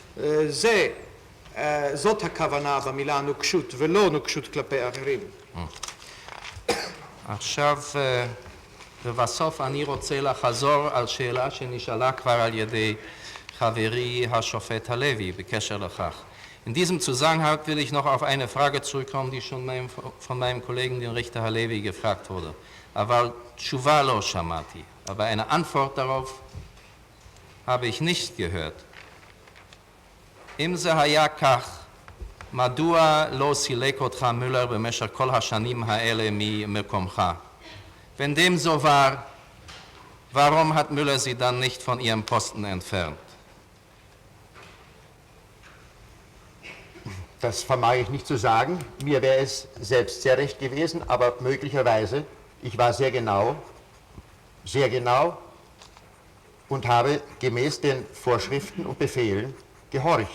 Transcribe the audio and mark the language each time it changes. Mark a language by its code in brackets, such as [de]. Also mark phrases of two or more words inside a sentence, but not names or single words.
[he] זאת הכוונה במילה נוקשות, ולא נוקשות כלפי אחרים. עכשיו, ובסוף אני רוצה לחזור על שאלה שנשאלה כבר על ידי חברי השופט הלוי בקשר לכך. [de] In diesem Zusammenhang will ich noch auf eine Frage zurückkommen, die schon von meinem Kollegen, den Richter Halevi, gefragt wurde. [he] Aber תשובה לא שמעתי. [de] Aber eine Antwort darauf habe ich nicht gehört. [he] אם זה היה כך, מדוע לא סילק אותך מולר במשך כל השנים האלה ממקומך? [de] Wenn dem so war, warum hat Müller sie dann nicht von ihrem Posten entfernt? Das vermag ich nicht zu sagen. Mir wäre es selbst sehr recht gewesen, aber möglicherweise, ich war sehr genau und habe gemäß den Vorschriften und Befehlen gehorcht.